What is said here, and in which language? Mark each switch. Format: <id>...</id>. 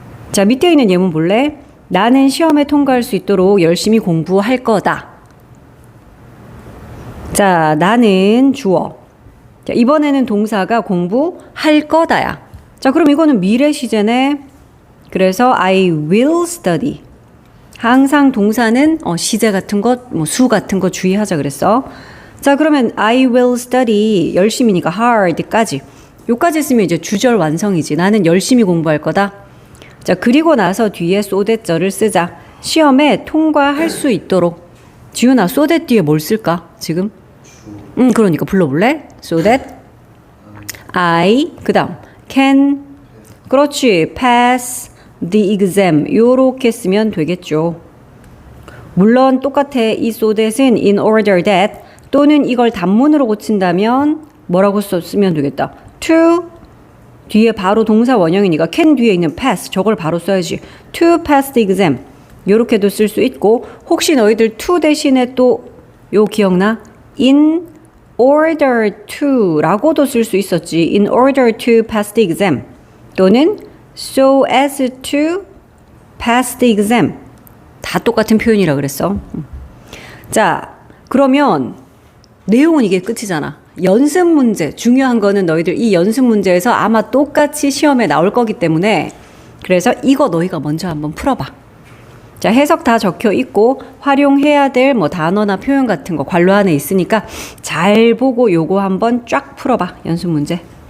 <ko>자, 밑에 있는 예문 볼래? 나는 시험에 통과할 수 있도록 열심히 공부할 거다. 자, 나는 주어. 자, 이번에는 동사가 공부할 거다야. 자, 그럼 이거는 미래 시제네. 그래서</ko> <en>I will study.</en> <ko>항상 동사는 시제 같은 것, 뭐 수 같은 거 주의하자 그랬어. 자, 그러면</ko> <en>I will study</en> <ko>열심히니까 hard까지. 요까지 쓰면 이제 주절 완성이지. 나는 열심히 공부할 거다. 자, 그리고 나서 뒤에 so that절을 쓰자. 시험에 통과할 수 있도록. 지훈아, so that 뒤에 뭘 쓸까? 지금? 그러니까 불러볼래?</ko> <en>so that I</en> <ko>그 다음</ko> <en>can</en> <ko>그렇지</ko> <en>pass the exam</en> <ko>요렇게 쓰면 되겠죠. 물론 똑같아. 이 so that은 in order that 또는 이걸 단문으로 고친다면 뭐라고 쓰면 되겠다. to 뒤에 바로 동사 원형이니까 can 뒤에 있는 pass 저걸 바로 써야지.</ko> <en>to pass the exam</en> <ko>요렇게도 쓸 수 있고 혹시 너희들 to 대신에 또 요 기억나?</ko> <en>in order to</en> <ko>라고도 쓸 수 있었지.</ko> <en>in order to pass the exam</en> <ko>또는</ko> <en>so as to pass the exam</en> <ko>다 똑같은 표현이라 그랬어. 자, 그러면 내용은 이게 끝이잖아. 연습 문제, 중요한 거는 너희들 이 연습 문제에서 아마 똑같이 시험에 나올 거기 때문에 그래서 이거 너희가 먼저 한번 풀어봐. 자, 해석 다 적혀 있고 활용해야 될 뭐 단어나 표현 같은 거 관로 안에 있으니까 잘 보고 요거 한번 쫙 풀어봐. 연습 문제.</ko>